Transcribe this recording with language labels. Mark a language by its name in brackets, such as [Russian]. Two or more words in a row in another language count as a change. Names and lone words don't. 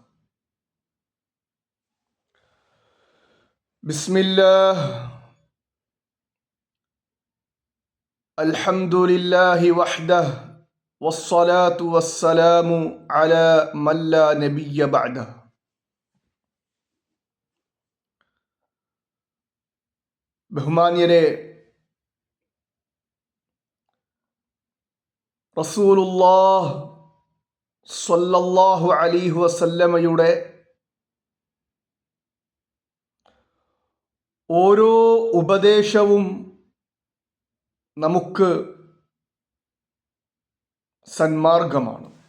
[Arabic] بسم الله، الحمد لله وحده، والصلاة والسلام على من لا نبي بعده. [Malayalam] ബഹുമാന്യരെ, [Arabic] رسول الله صلى الله عليه وسلم [Malayalam] ഓരോ ഉപദേശവും നമുക്ക് സന്മാർഗമാണ്.